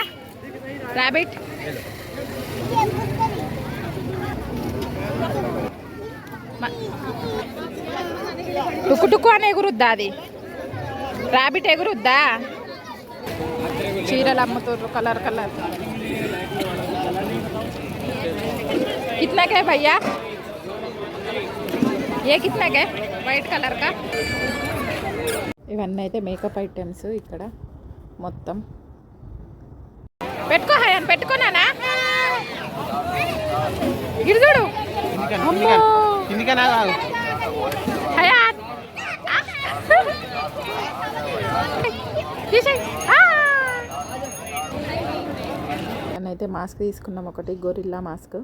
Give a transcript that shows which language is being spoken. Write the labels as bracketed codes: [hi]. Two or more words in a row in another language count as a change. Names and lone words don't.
[te] రాబిట్ టుక్కు అని ఎగురుద్దా అది? రాబిట్ ఎగురుద్దా? చీరలు అమ్ముతుర్రు కలర్. [hi] कितना के भैया? ये कितना के? [en] white colour ka? [te] ఇవన్నీ అయితే [en] makeup items [te] ఇక్కడ మొత్తం. పెట్టుకో హయాన్, పెట్టుకోనానా? ఇటు చూడు హయాన్, అయితే మాస్క్ తీసుకున్నాం ఒకటి, [en] gorilla mask.